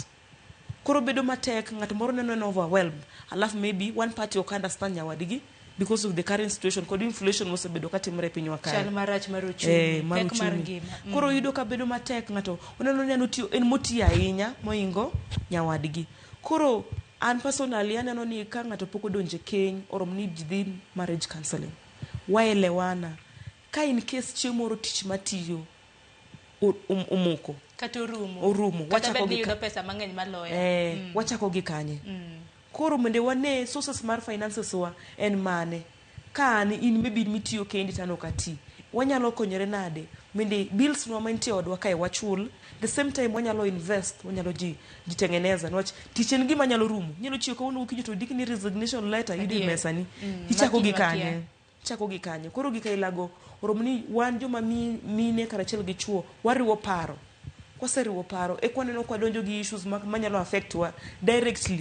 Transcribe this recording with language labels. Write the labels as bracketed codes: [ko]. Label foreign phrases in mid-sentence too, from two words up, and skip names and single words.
[luo] Koro bedo matek ngato moro neno overwhelmed. [en] Alafu maybe one party ok understand nyawadigi because of the current situation kod inflation [luo] mosebedo katimre piny wa kae. Chal marach mar uchumi. Pek mar ngima. Koro yudo ka bedo matek ngato oneno ni anotiyo en moti ahinya moingo nyawadgi. Koro an personally aneno ni ka ngato poko donje keny orom ni dhi [en] marriage counseling. [luo] Waelewana. Ka [en] in case [luo] chiemoro tich matiyo omoko kata orumo wachako gi pesa mangeny maloya. Wachako gi kanye. Koro mende wane sources mar finances wa en mane. Ka an in maybe mitiyo kendi tano kati. Wanyalo konyere nade. Mende bills no mantie odwa kae wachul. [en] The same time [luo] wanyalo invest, wanyalo jitengeneza. Nwach tichen gima nyalo rumo. Nyalo chiyo kawuono gokinyi to dikni [en] resignation letter [luo] yudi mesani. Ichako gi kanye. Chako gi kanye. Koro gi kailago oromo ni wan joma mine karachiel gi chuo wariwo paro. Kwaseriwo paro ekwaneno kwa donjo gi issues manyalo affect wa directly.